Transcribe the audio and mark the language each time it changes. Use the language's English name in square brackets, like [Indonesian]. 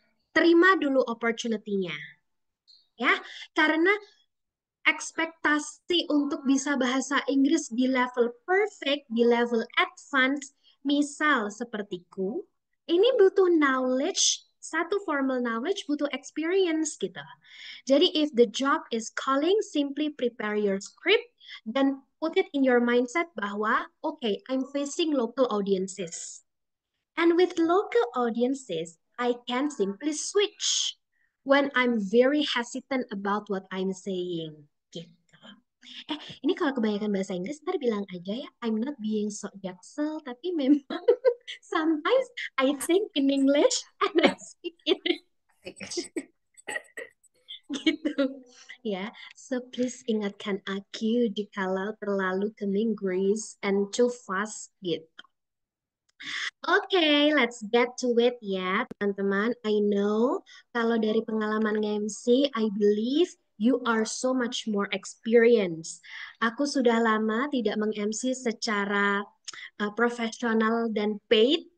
[Indonesian] Terima dulu opportunity-nya. Ya, karena ekspektasi untuk bisa bahasa Inggris di level perfect, di level advance, misal sepertiku, ini butuh knowledge, satu formal knowledge butuh experience gitu. [English] Jadi if the job is calling, simply prepare your script [Indonesian] dan [English] put it in your mindset [Indonesian] bahwa [English] okay, I'm facing local audiences. And with local audiences, I can simply switch when I'm very hesitant about what I'm saying. [Indonesian] Gitu. Ini kalau kebanyakan bahasa Inggris, ntar bilang aja ya, [English] I'm not being so jaksel, [Indonesian] tapi memang [English] sometimes I think in English and I speak in [Indonesian] gitu. Ya, [English] so please [Indonesian] ingatkan aku jikalau terlalu ke Inggris [English] and too fast [Indonesian] gitu. [English] Oke, let's get to it [Indonesian] ya, teman-teman. [English] I know [Indonesian] kalau dari pengalaman nge-MC, [English] I believe you are so much more experienced. [Indonesian] Aku sudah lama tidak meng-MC secara profesional dan paid.